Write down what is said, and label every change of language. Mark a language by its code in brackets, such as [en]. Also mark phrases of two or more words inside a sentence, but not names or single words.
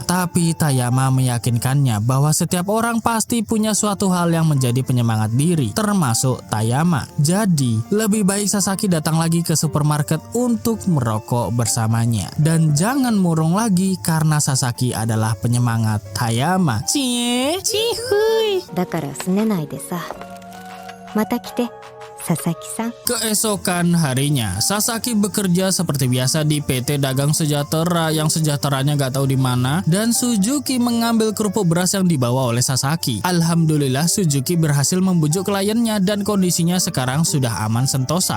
[id] Tapi Tayama meyakinkannya bahwa setiap orang pasti punya suatu hal yang menjadi penyemangat diri, termasuk Tayama. Jadi, lebih baik Sasaki datang lagi ke supermarket untuk merokok bersamanya. Dan jangan murung lagi karena Sasaki adalah penyemangat Tayama. Cie, cihuy. [ja] だからすねないでさまた来て佐々木さん [id] Keesokan harinya, Sasaki bekerja seperti biasa di PT Dagang Sejahtera yang sejahteranya gak tahu di mana, dan Suzuki mengambil kerupuk beras yang dibawa oleh Sasaki. Alhamdulillah Suzuki berhasil membujuk kliennya dan kondisinya sekarang sudah aman sentosa.